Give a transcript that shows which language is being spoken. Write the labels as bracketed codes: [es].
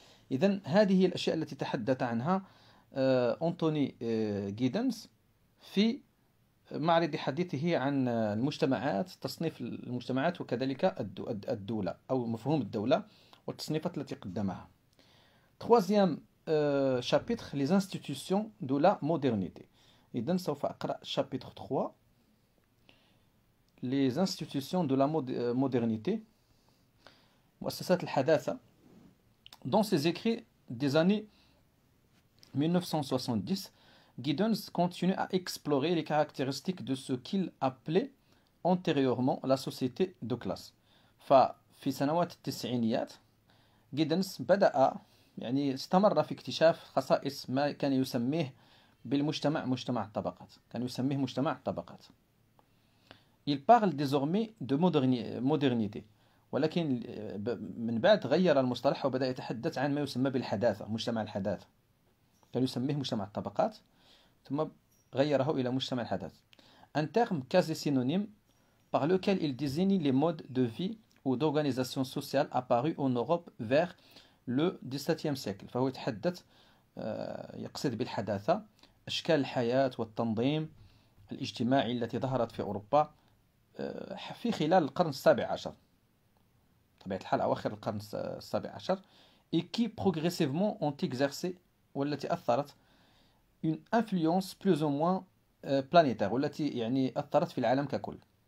[ar] إذن هذه الأشياء التي تحدث عنها أنتوني جيدنز في معرض حديثه عن المجتمعات، تصنيف المجتمعات، وكذلك الدولة أو مفهوم الدولة والتصنيفات التي قدمها. [fr] Troisième chapitre: les institutions de la modernité. [ar] إذن سوف أقرأ [fr] chapitre 3: les institutions de la modernité، [ar] مؤسسات الحداثة. [fr] Dans ses écrits des années 1970, Giddens continue à explorer les caractéristiques de ce qu'il appelait antérieurement la société de classe. [ar] ففي سنوات التسعينيات جيدنز بدأ يعني استمر في اكتشاف خصائص ما كان يسميه بالمجتمع مجتمع الطبقات، كان يسميه مجتمع الطبقات. [fr] Il parle désormais de modernité، [ar] ولكن من بعد غير المصطلح وبدأ يتحدث عن ما يسمى بالحداثة، مجتمع الحداثة. كان يسميه مجتمع الطبقات ثم غيره إلى مجتمع الحداثة. [fr] Un terme quasi synonyme par lequel il désigne les modes de vie ou d'organisation sociale apparus en Europe vers le XVIIe siècle. [ar] فهو يتحدث يقصد بالحداثة أشكال الحياة والتنظيم الاجتماعي التي ظهرت في أوروبا في خلال القرن السابع عشر، طبيعة الحال أواخر القرن السابع عشر، [fr] et qui progressivement ont exercé [ar] والتي أثرت [fr] une influence plus ou moins planétaire، [ar] والتي يعني أثرت في العالم ككل.